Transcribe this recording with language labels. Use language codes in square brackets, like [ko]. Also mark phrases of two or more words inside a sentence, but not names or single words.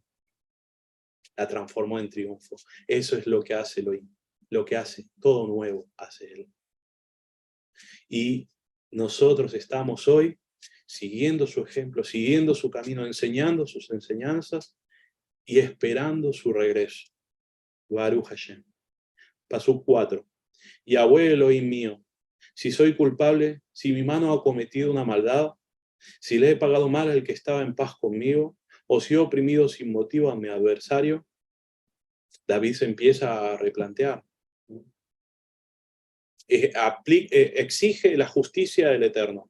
[es] La transformó en triunfo. Eso es lo que hace Elohim. Lo que hace, todo nuevo hace Él. Y nosotros estamos hoy siguiendo su ejemplo, siguiendo su camino, enseñando sus enseñanzas y esperando su regreso. [he] ברוך השם. [es] Pasuk 4. Yahweh Elohim mío, si soy culpable, si mi mano ha cometido una maldad, si le he pagado mal al que estaba en paz conmigo, o si he oprimido sin motivo a mi adversario, David se empieza a replantear. Exige la justicia del Eterno.